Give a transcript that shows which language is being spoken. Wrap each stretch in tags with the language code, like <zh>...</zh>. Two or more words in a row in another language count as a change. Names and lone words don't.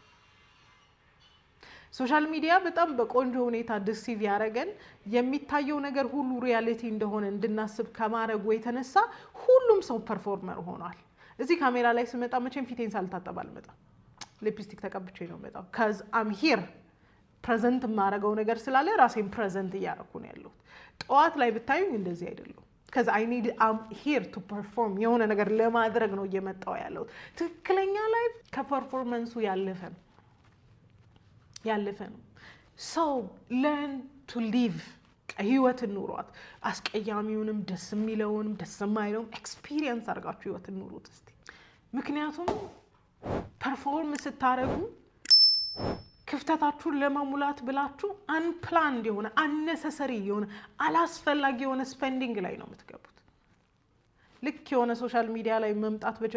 <en>social media</en> <am>በጣም በቆንጆ ሁኔታ ዲሲቭ ያደረገን የሚታየው ነገር ሁሉ ሪያሊቲ እንደሆነ እንድናስብ ከማድረጉ የተነሳ ሁሉም ሰው ፐርፎርመር ሆኗል። እዚህ ካሜራ ላይ ስመጣ መቼም ፊቴን ሳልታጠብ አልመጣም። ሊፕስቲክ ተቀብቼ ነው የምመጣው።</am> <en>cuz I'm here</en> <am>ፕሬዘንት የማደርገው ነገር ስላለ ራሴን ፕሬዘንት እያደረኩ ነው ያለሁት። ጠዋት ላይ ብታዩኝ እንደዚህ አይደለም።</am> <en>cuz I'm here to perform</en> <am>የሆነ ነገር ለማድረግ ነው እየመጣው ያለሁት። ትክክለኛ ላይፍ ከፐርፎርማንሱ ያለፈ ነው።</am> <en>so learn to live</en> <am>ህይወትን ኑሯት። አስቀያሚውንም ደስ የሚለውንም ደስ የማይለውም ኤክስፒሪየንስ አድርጋችሁ ህይወትን ኑሩት እስቲ። ምክንያቱም ፐርፎርም ስታረጉ ክፍተታችሁን ለመሙላት ብላችሁ አንፕላንድ የሆነ አነሰሰሪ የሆነ አላስፈላጊ የሆነ ስፔንዲንግ ላይ ነው የምትገቡት። ልክ የሆነ</am> <en>social media</en> <am>ላይ መምጣት</am>